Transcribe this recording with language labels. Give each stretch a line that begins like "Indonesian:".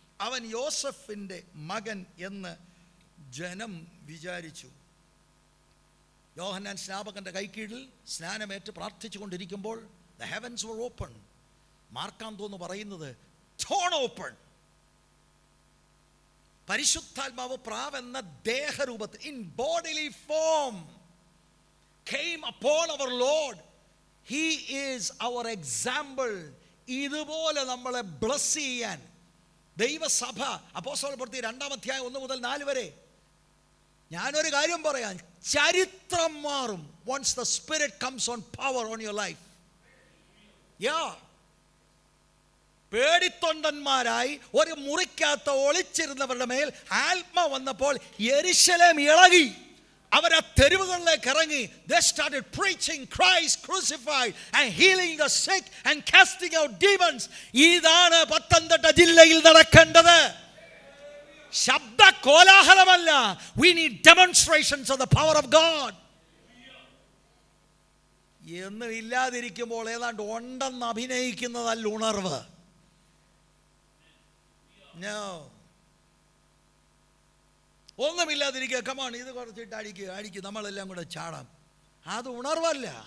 Malayalam: അവൻ യോസഫിൻ്റെ മകൻ എന്ന് ജനം വിചാരിച്ചു. യോഹന്നാൻ സ്നാപകൻ്റെ കൈക്കീഴിൽ സ്നാനമേറ്റ് പ്രാർത്ഥിച്ചു കൊണ്ടിരിക്കുമ്പോൾ
English: the heavens were open.
Malayalam: മാർക്കാന്തോന്ന് പറയുന്നത്
English: torn open.
Malayalam: പരിശുദ്ധാത്മാവ് പ്രാവെന്ന ദേഹരൂപത്തിൽ
English: in bodily form came upon our Lord. He is our example.
Malayalam: ഇതുപോലെ നമ്മളെ ബ്ലസ് ചെയ്യാൻ ദൈവസഭ, അപ്പോസ്തല പ്രവൃത്തി 2-ാം അധ്യായം 1 മുതൽ 4 വരെ. ഞാനൊരു കാര്യം പറയാം, ചരിത്രം മാറും
English: once the Spirit comes on power on your life.
Malayalam: പേടിത്തൊണ്ടന്മാരായി ഒരു മുറിക്കകത്ത് ഒളിച്ചിരുന്നവരുടെ മേൽ ആത്മ വന്നപ്പോൾ യെരുശലേം ഇളകി. അവരാ തെരുവുകളിലേക്ക് ഇറങ്ങി.
English: They started preaching Christ crucified and healing the sick and casting out demons.
Malayalam: ഇതാണ് പത്തനംതിട്ട ജില്ലയിൽ നടക്കേണ്ടത്. ശബ്ദ കോലാഹലമല്ല.
English: We need demonstrations of the power of God.
Malayalam: എന്നും ഇല്ലാതിരിക്കുമ്പോൾ ഏതാണ്ട് ഉണ്ടെന്ന് അഭിനയിക്കുന്നതല്ല ഉണർവ്.
English: No.
Malayalam: ഒന്നുമില്ലാതിരിക്കുക. കമാൺ, ഇത് കുറച്ചിട്ട് അടിക്കുക, നമ്മളെല്ലാം കൂടെ ചാടാം. അത് ഉണർവല്ല.